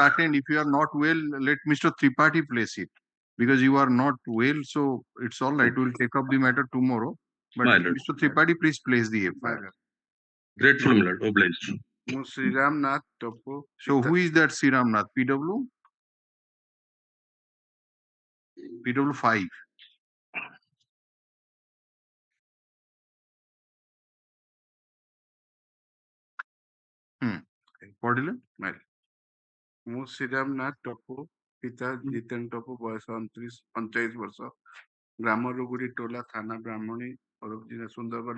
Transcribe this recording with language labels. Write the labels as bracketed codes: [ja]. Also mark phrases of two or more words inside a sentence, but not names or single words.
[en] lord. attend. If you are not well, let Mr. Tripathi place it, because you are not well. So it's all right. We'll take up the matter tomorrow. But My lord. Mr. Tripathi, please place the FIR. Grateful, my lord. Obliged. Sriram Nath Topu. So who is that Sriram Nath? PW? PW 5. [or] ପଢିଲେ ମୁଁ ଶ୍ରୀରାମ ନାଥ ଟପୁ, ପିତା ଜିତେନ ଟପୁ, ବୟସ 39 ବର୍ଷ, ଗ୍ରାମ ରୁଗୁଡି ଟୋଲା, ଥାନା ବ୍ରାହ୍ମଣୀ, ଜିଲ୍ଲା ସୁନ୍ଦରଗଡ଼।